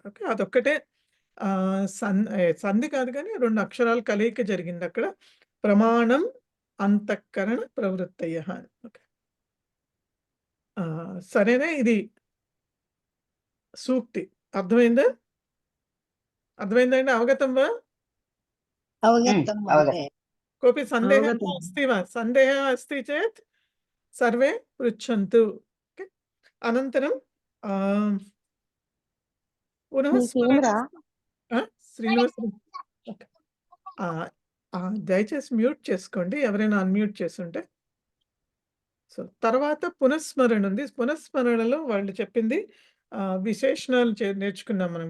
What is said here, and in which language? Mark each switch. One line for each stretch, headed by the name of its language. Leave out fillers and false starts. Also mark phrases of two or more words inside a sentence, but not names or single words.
Telugu: ఓకే, అదొక్కటే సంధి కాదు గానీ 2 అక్షరాల కలయిక జరిగిందక్కడ.
Sanskrit: ప్రమాణం అంతఃకరణ ప్రవృత్తయః.
Telugu: ఓకే, సరేనా? ఇది సూక్తి. అర్థమైందా? అర్థమైందా అండి?
Sanskrit: అవగతం వా? अवगतं महोदय। कोऽपि सन्देहः अवगतम्। अस्ति वा? सन्देहः अस्ति चेत् सर्वे पृच्छन्तु।
Telugu: ओके,
Sanskrit: अनन्तरं पुनः
Telugu: శ్రీనివాస్ ఓకే, దయచేసి మ్యూట్ చేసుకోండి ఎవరైనా అన్మ్యూట్ చేసుంటే. సో తర్వాత పునఃస్మరణ ఉంది. పునఃస్మరణలో వాళ్ళు చెప్పింది విశేషణాలు నేర్చుకున్నాం మనం.